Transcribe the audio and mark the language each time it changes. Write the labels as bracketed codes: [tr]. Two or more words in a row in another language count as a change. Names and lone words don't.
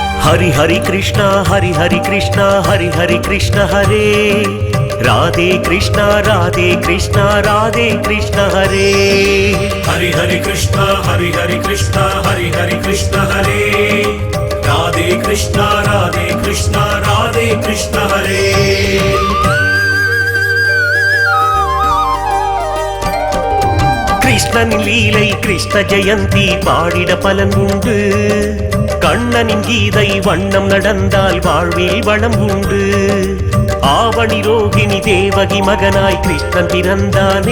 [sa] हरि हरि कृष्णा हरि हरि कृष्णा हरि हरि कृष्ण हरे राधे कृष्णा राधे कृष्णा राधे कृष्ण हरे हरि हरि कृष्णा हरि हरि कृष्णा हरि हरि कृष्ण हरे राधे कृष्णा राधे कृष्णा राधे कृष्ण हरे [ta] கிருஷ்ணனின் லீலை கிருஷ்ண ஜெயந்தி பாடிட பலன் உண்டு. கண்ணனின் கீதை வண்ணம் நடந்தால் வாழ்வில் வளம் உண்டு. ஆவணி ரோகிணி தேவகி மகனாய் கிருஷ்ணன் பிறந்தானே.